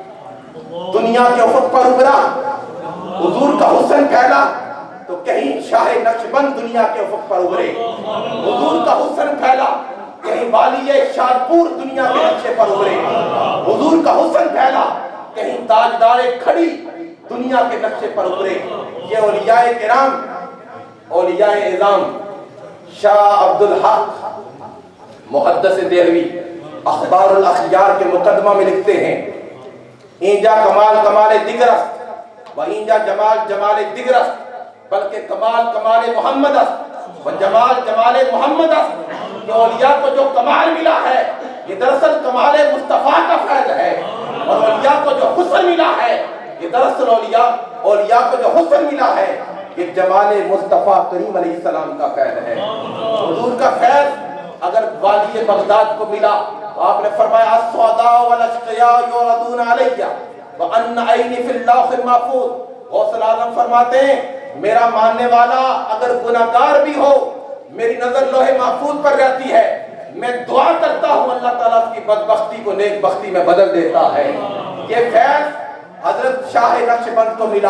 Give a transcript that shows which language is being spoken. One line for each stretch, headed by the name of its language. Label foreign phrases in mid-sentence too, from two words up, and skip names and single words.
Urdu: دنیا کے افق پر ابھرا، حضور کا حسن پھیلا تو کہیں شاہ نقشبند دنیا کے افق پر ابھرے، حضور کا حسن پھیلا کہیں والی شادپور دنیا کے نقشے پر ابھرے، حضور کا حسن پھیلا کہیں تاجدار کھڑی دنیا کے نقشے پر ابھرے۔ یہ اولیاء کرام، اولیاء اعظام، شاہ عبدالحق محدث دہلوی اخبار الاخیار کے مقدمہ میں لکھتے ہیں،
Persian: اینجا کمال کمال دیگرست و اینجا جمال جمال دیگرست، بلکہ کمال کمال محمد است و جمال جمال محمد است۔
Urdu: کہ اولیاء کو جو کمال ملا ہے یہ دراصل کمال مصطفیٰ کا فیض ہے، اور اولیاء کو جو حسن ملا ہے یہ دراصل اولیاء کو جو حسن ملا ہے یہ جمال مصطفیٰ کریم علیہ السلام کا فیض ہے. حضور کا فیض اگر والی بغداد کو ملا تو آپ نے فرمایا
Arabic: السعداء والاشقیاء یعرضون علیہ وان عینی فی اللوح المحفوظ.
Urdu: غوث الاعظم فرماتے ہیں میرا ماننے والا اگر گناہگار بھی ہو میری نظر لوح محفوظ پر رہتی ہے. میں دعا کرتا ہوں اللہ تعالیٰ کی بدبختی کو نیک بختی میں بدل دیتا ہے. یہ فیض حضرت شاہ نقشبند کو ملا.